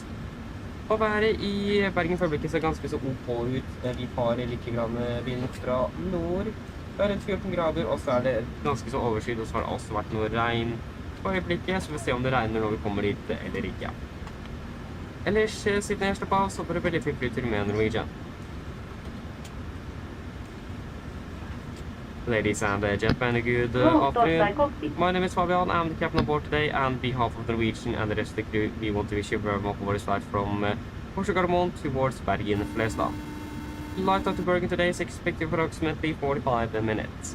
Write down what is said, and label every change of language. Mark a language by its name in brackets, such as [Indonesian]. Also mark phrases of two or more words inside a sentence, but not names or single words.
[Norwegian] Og været i Bergen for øyeblikket ser ganske så OK ut. Vi har litt vind fra nord. Det er rundt 14 grader, og så er det ganske så overskyet, og så har det også vært noe regn på øyeblikket, så vi får se om det regner når vi kommer dit eller ikke. Ellers, siden jeg slapp av, så får det veldig fint flytur med Norwegian. [English] Ladies and gentlemen, good afternoon. My name is Fabian, I'm the captain on board today, and on behalf of Norwegian and the rest of the crew, we want to wish you a very welcome aboard flight from Oslo Gardermoen towards Bergen, Flesland. Flight out to Bergen today is expected for approximately 45 minutes.